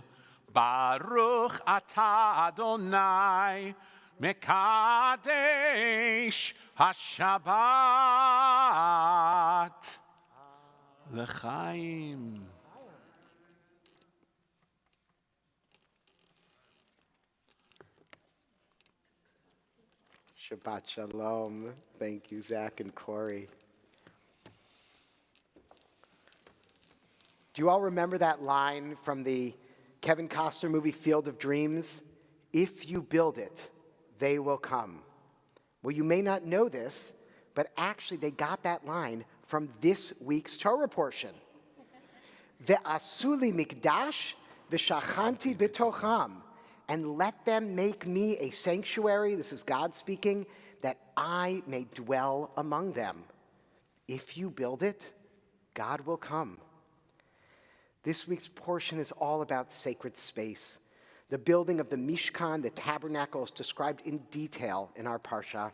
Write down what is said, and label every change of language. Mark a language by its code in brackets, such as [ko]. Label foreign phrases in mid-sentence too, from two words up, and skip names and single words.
[he] ברוך אתה אדוני מקדש השבת לחיים. שבת שלום. [en] Thank you, Zach and Corey. Do you all remember that line from the Kevin Costner movie Field of Dreams? If you build it, they will come. Well, you may not know this, but actually they got that line from this week's Torah portion. [he] ועשו לי מקדש ושכנתי בתוכם. [en] And let them make me a sanctuary, this is God speaking, that I may dwell among them. If you build it, God will come. This week's portion is all about sacred space. The building of the Mishkan, the tabernacle, is described in detail in our parsha.